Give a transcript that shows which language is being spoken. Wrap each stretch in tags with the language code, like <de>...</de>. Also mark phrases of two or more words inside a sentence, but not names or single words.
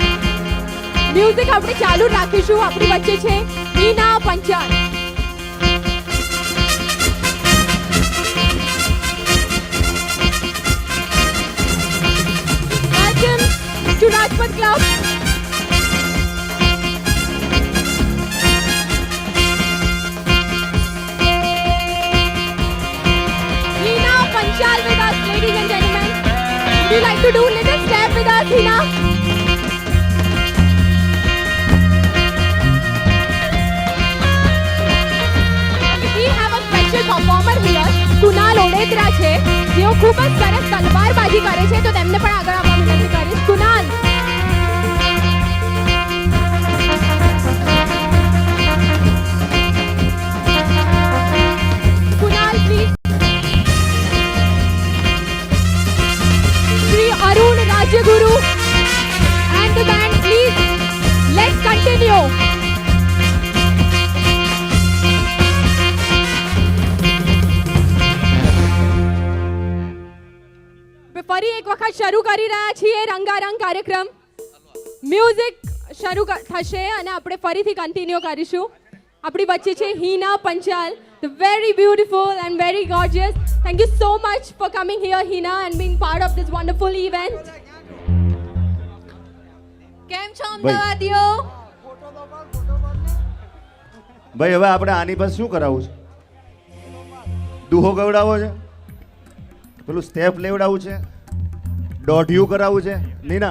<gu>મ્યુઝિક આપણે ચાલુ રાખીશું. આપણી વચ્ચે છે હિના પંચાલ.</gu> <en>Welcome to Rajpath Club. Hina Panchal with us, ladies and gentlemen. Would you like to do a little step with us, Hina? We have a special performer here,</en> <gu>કુનાલ ઓડેદરા છે, જેઓ ખૂબ જ સરસ તલવારબાજી કરે છે, તો તેમને પણ આગળ આવવા વિનંતી કરીશ. કુનાલ. કુનાલ પ્લીઝ.</gu> <en>Shri Arun Rajaguru and the band, please. Let's continue.</en> <gu>ફરી એક વખત શરૂ કરી રહ્યા છીએ રંગારંગ કાર્યક્રમ. મ્યુઝિક શરૂ થશે અને આપણે ફરીથી કન્ટિન્યુ કરીશું. આપણી વચ્ચે છે હિના પંચાલ,</gu> <en>the very beautiful and very gorgeous. Thank you so much for coming here, Hina, and being part of this wonderful event.</en> <gu>કેમ છો અમદાવાદીઓ? ભાઈ હવે આપણે આની પર શું કરાવવું છે? દુહો ગવડાવો છે, પેલું સ્ટેપ લેવડાવવું છે, દોઢિયું કરાવવું છે, નીના</gu>